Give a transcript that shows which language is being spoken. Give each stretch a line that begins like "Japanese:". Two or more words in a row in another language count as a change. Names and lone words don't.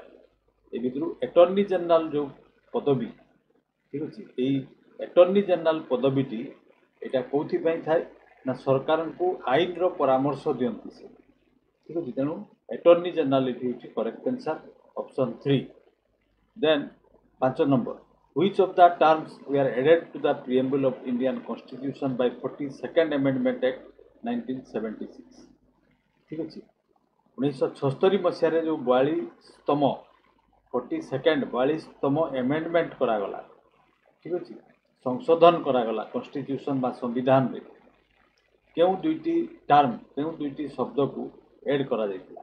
Odia: ଏ ଭିତରୁ
English: Attorney General
Odia: ଯେଉଁ ପଦବୀ, ଠିକ୍ ଅଛି, ଏଇ
English: Attorney General
Odia: ପଦବୀଟି ଏଇଟା କେଉଁଥିପାଇଁ ଥାଏ ନା ସରକାରଙ୍କୁ ଆଇନର ପରାମର୍ଶ ଦିଅନ୍ତି ସେ। ଠିକ୍ ଅଛି। ତେଣୁ
English: Attorney General
Odia: ଏଠି ହେଉଛି
English: correct answer, option
Odia: 3। ଦେନ୍ 5 ନମ୍ବର।
English: Which of the terms were added to the preamble of Indian Constitution by 42nd Amendment Act 1976?
Odia: ଠିକ୍ ଅଛି। 1976 ମସିହାରେ ଯେଉଁ 42ତମ ଏମେଣ୍ଡମେଣ୍ଟ କରାଗଲା, ଠିକ୍ ଅଛି, ସଂଶୋଧନ କରାଗଲା କନଷ୍ଟିଟ୍ୟୁସନ୍ ବା ସମ୍ବିଧାନରେ, କେଉଁ ଦୁଇଟି ଶବ୍ଦକୁ ଏଡ୍ କରାଯାଇଥିଲା?